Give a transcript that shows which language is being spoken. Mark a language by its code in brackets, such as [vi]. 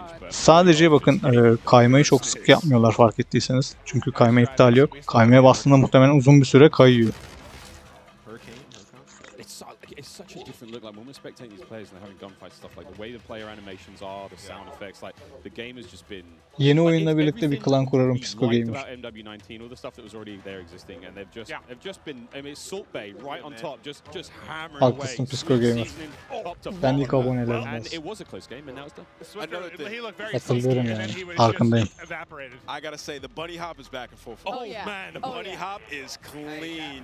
[tr] Sadece bakın kaymayı çok sık yapmıyorlar fark ettiyseniz. Çünkü kayma iptal yok. Kaymaya bastığında muhtemelen uzun bir süre kayıyor. [en] It's such a different look. Like when we're spectating these players and they're having gunfight stuff, like the way the player animations are, the sound effects, like the game has just been. [tr] Yeni oyunla birlikte bir klan kurarım Pisco Gamer. [en] MW19, all the stuff that was already there existing, and they've just been. I mean, Salt Bay right on top, just hammering away. [tr] Haklısın Pisco Gamer. Ben ilk abonelerim. [en] And it was a close game, and now it's done. [tr] Hatırlıyorum yani. Farkındayım. [en] I gotta say the bunny hop is back in full force. Oh man, the bunny hop is clean.